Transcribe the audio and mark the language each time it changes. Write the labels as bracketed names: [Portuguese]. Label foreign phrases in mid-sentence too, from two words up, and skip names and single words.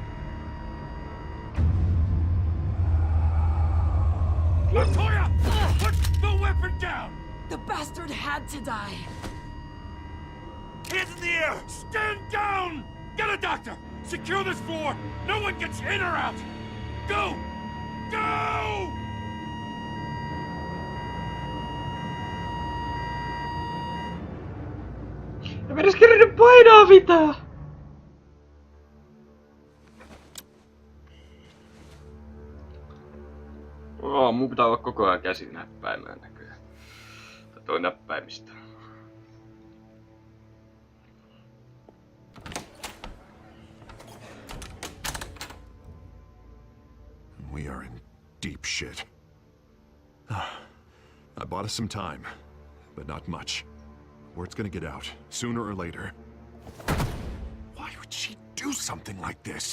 [English] Latoya! Put the weapon down! The bastard had to die. Hands in the air! Stand down! Get a doctor! Secure this floor! No one gets in or out! Go! Go! [Finnish] En mä edes kerännyt painaa mitään! Mun pitää olla koko ajan käsi näppäimään näköjään. Tai toi näppäimistä. [English] We are in deep shit. I bought us some time, but not much. Word's gonna get out, sooner or later. Why would she do something like this?